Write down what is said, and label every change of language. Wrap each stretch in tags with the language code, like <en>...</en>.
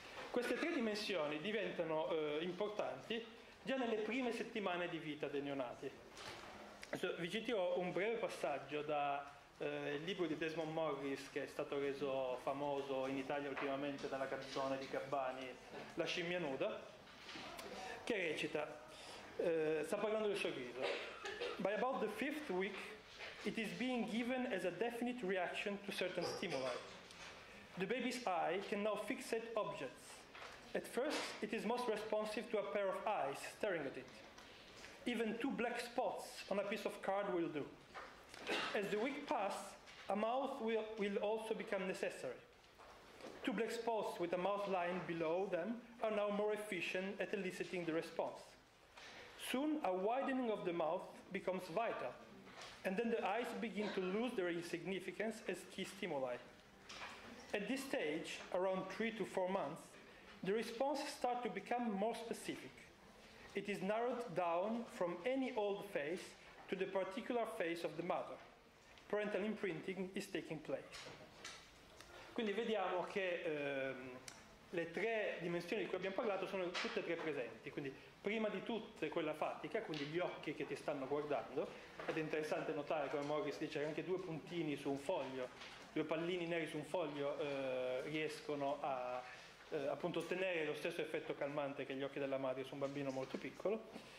<it>Queste tre dimensioni diventano importanti già nelle prime settimane di vita dei neonati. Vi citerò un breve passaggio da il libro di Desmond Morris, che è stato reso famoso in Italia ultimamente dalla canzone di Gabbani La scimmia nuda, che recita, sta parlando del sorriso.</it> <en>By about the 5th week it is being given as a definite reaction to certain stimuli. The baby's eye can now fixate objects. At first it is most responsive to a pair of eyes staring at it. Even 2 black spots on a piece of card will do. As the week passes, a mouth will also become necessary. 2 black spots with a mouth line below them are now more efficient at eliciting the response. Soon, a widening of the mouth becomes vital, and then the eyes begin to lose their insignificance as key stimuli. At this stage, around 3 to 4 months, the responses start to become more specific. It is narrowed down from any old face to the particular face of the mother. Parental imprinting is taking place.</en> <it>Quindi vediamo che le tre dimensioni di cui abbiamo parlato sono tutte e tre presenti. Quindi prima di tutte quella fatica, quindi gli occhi che ti stanno guardando, ed è interessante notare come Morris dice che anche 2 puntini su un foglio, 2 pallini neri su un foglio riescono a appunto ottenere lo stesso effetto calmante che gli occhi della madre su un bambino molto piccolo.</it>